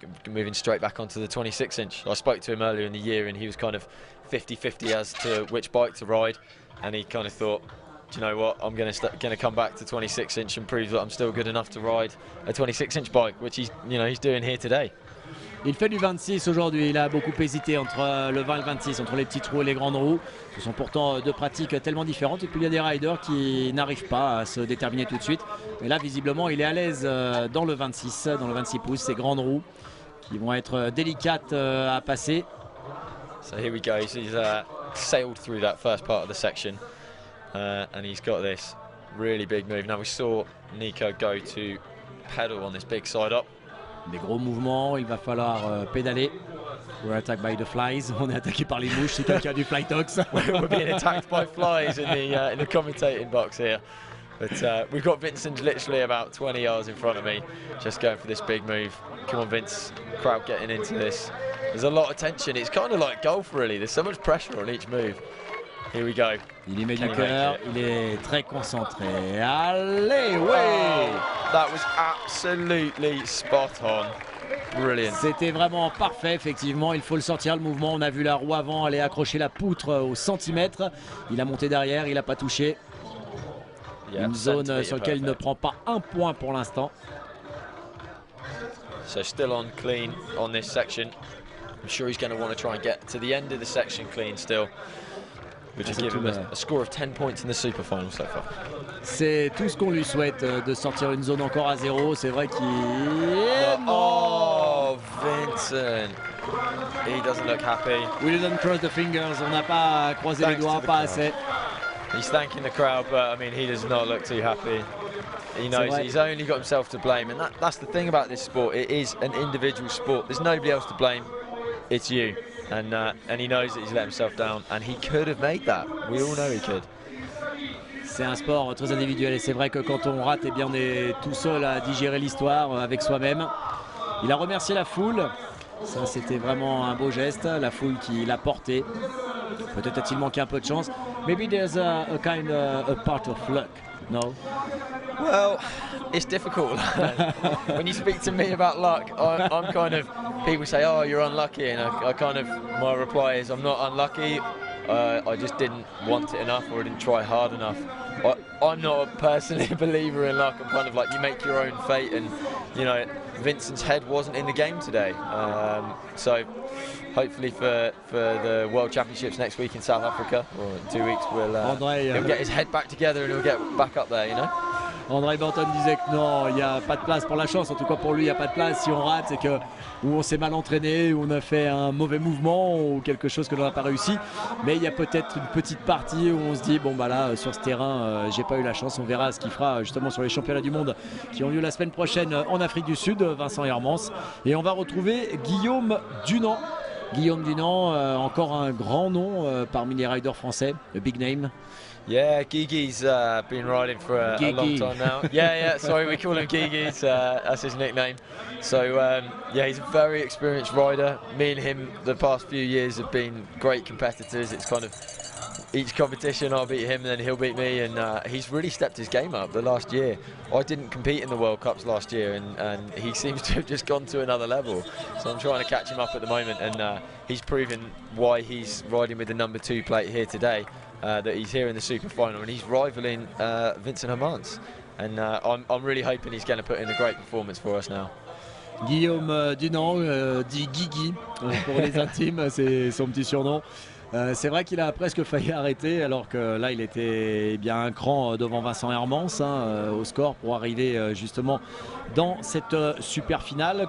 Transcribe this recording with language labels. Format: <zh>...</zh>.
<en>Moving straight back onto the 26-inch. I spoke to him earlier in the year, and he was kind of 50-50 as to which bike to ride, and he kind of thought, do you know what, I'm going to come back to 26-inch and prove that I'm still good enough to ride a 26-inch bike, which he's doing here today.</en> <fr>Il fait du 26 aujourd'hui, il a beaucoup hésité entre le 20 et le 26, entre les petites roues et les grandes roues. Ce sont pourtant 2 pratiques tellement différentes, et puis il y a des riders qui n'arrivent pas à se déterminer tout de suite. Mais là, visiblement, il est à l'aise dans le 26 pouces, ces grandes roues qui vont être délicates à passer.</fr> <en>So here we go, he's sailed through that first part of the section. And he's got this really big move. Now we saw Nico go to pedal on this big side up.</en> <fr>Des gros mouvements, il va falloir pédaler.</fr> <en>We're attacked by the flies.</en> <fr>On est attaqué par les mouches, c'est quelqu'un du fly tox.</fr> <en>We're being attacked by flies in the commentating box here. But we've got Vincent literally about 20 yards in front of me, just going for this big move. Come on, Vince, crowd getting into this. There's a lot of tension. It's kind of like golf, really. There's so much pressure on each move. Here we go.</en> <fr>Il y met du cœur, il est très concentré. Allez, ouais!</fr> <en>That was absolutely spot on. Brilliant.</en> <fr>C'était vraiment parfait, effectivement. Il faut le sortir, le mouvement. On a vu la roue avant aller accrocher la poutre au centimètre. Il a monté derrière, il n'a pas touché. Une zone sur laquelle il ne prend pas un point pour l'instant.</fr> <en>So still on clean on this section. I'm sure he's going to want to try and get to the end of the section clean still. We'll just give him a score of 10 points in the super final so far.</en> <fr>C'est tout ce qu'on lui souhaite, de sortir une zone encore à 0. C'est vrai qu'il...</fr> <en>Oh, Vincent. He doesn't look happy. We didn't cross the fingers.</en> <fr>On n'a pas croisé les doigts, pas assez.</fr> <en>He's thanking the crowd, but I mean, he does not look too happy. He knows he's only got himself to blame, and that's the thing about this sport. It is an individual sport. There's nobody else to blame. It's you. And he knows that he's let himself down, and he could have made that. We all know he could.</en> <fr>C'est un sport très individuel, et c'est vrai que quand on rate, eh bien, on est tout seul à digérer l'histoire avec soi-même. Il a remercié la foule. Ça, c'était vraiment un beau geste. La foule qui l'a porté. Peut-être a-t-il manqué un peu de chance.</fr> <en>Maybe there's a kind of a part of luck. No? Well, it's difficult. When you speak to me about luck, I'm kind of, people say, oh, you're unlucky, and I kind of, my reply is, I'm not unlucky. I just didn't want it enough, or I didn't try hard enough. I'm not personally a believer in luck. I'm kind of like, you make your own fate, and you know, Vincent's head wasn't in the game today. So hopefully for the World Championships next week in South Africa, or in 2 weeks, he'll get his head back together and he'll get back up there, you know.</en> <fr>André Burton disait que non, il n'y a pas de place pour la chance. En tout cas pour lui, il n'y a pas de place. Si on rate, c'est que ou on s'est mal entraîné, ou on a fait un mauvais mouvement, ou quelque chose que l'on n'a pas réussi. Mais il y a peut-être une petite partie où on se dit, bon bah là, sur ce terrain, j'ai pas eu la chance. On verra ce qu'il fera justement sur les championnats du monde qui ont lieu la semaine prochaine en Afrique du Sud, Vincent Hermance. Et on va retrouver Guillaume Dunant. Guillaume Dunant, encore un grand nom parmi les riders français, le</fr> <en>big name. Yeah, Gigi's been riding for a long time now. Yeah, sorry, we call him Gigi's, that's his nickname. So, yeah, he's a very experienced rider. Me and him the past few years have been great competitors. It's kind of each competition I'll beat him and then he'll beat me, and he's really stepped his game up the last year. I didn't compete in the World Cups last year, and he seems to have just gone to another level. So I'm trying to catch him up at the moment, and he's proven why he's riding with the #2 plate here today. That he's here in the super final, and he's rivaling Vincent Hermance, and I'm really hoping he's going to put in a great performance for us now.</en> <fr>Guillaume Dunant, dit Guigui pour les intimes, c'est son petit surnom. C'est vrai qu'il a presque failli arrêter, alors que là il était bien un cran devant Vincent Hermance au score pour arriver justement dans cette super finale.</fr>